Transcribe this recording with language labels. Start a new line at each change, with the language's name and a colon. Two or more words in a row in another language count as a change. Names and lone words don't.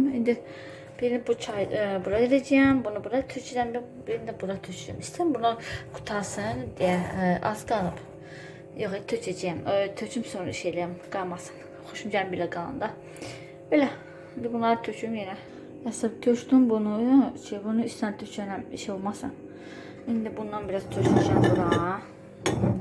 Azerbaijani: İndi birini bu çay buraya edeceğim.
Turkish: Bunu buraya tökeceğim. Birini de buraya tökeceğim.
Azerbaijani: İstəyirəm bunu qutarsın deyə az qalıb. Yox, tökəcəyəm. Töküm sonra şeyləyəm, qalmasın. Xoşum gəlmir belə qalanda. Belə. İndi bunları töküm yenə. Əsəb tökdüm bunu. Bunu üstünə tökəcəm, bir şey olmasın. İndi bundan biraz tökəcəm bura.